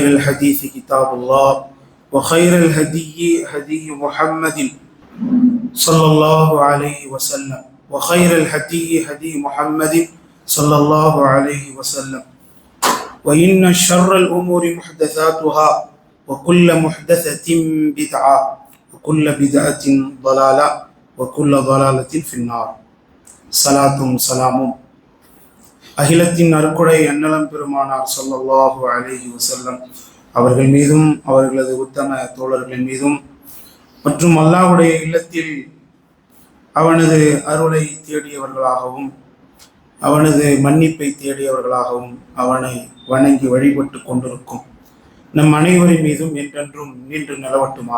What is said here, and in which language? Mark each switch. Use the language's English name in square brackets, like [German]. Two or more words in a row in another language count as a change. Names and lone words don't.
[Arabic] الحديث كتاب الله وخير الهدي هدي محمد صلى الله عليه وسلم وخير الهدي هدي محمد صلى الله عليه وسلم وإن شر الأمور محدثاتها وكل محدثة بدعة وكل بدعة ضلالة وكل ضلالة في النار. [Tamil] சலாத்தும் சலாமும் அகிலத்தின் அருக்குடை அன்னலம் பெருமானார் [Arabic] صلى الله عليه وسلم [Tamil] அவர்கள் மீதும் அவர்களது உத்தம தோழர்களின் மீதும் மற்றும் அல்லாஹ்வுடைய இல்லத்தில் அவனது அருளை தேடியவர்களாகவும் அவனது மன்னிப்பை தேடியவர்களாகவும் அவனை வணங்கி வழிபட்டு கொண்டிருக்கும் நம் அனைவரின் மீதும் என்றென்றும் நின்று நிலவட்டுமாக.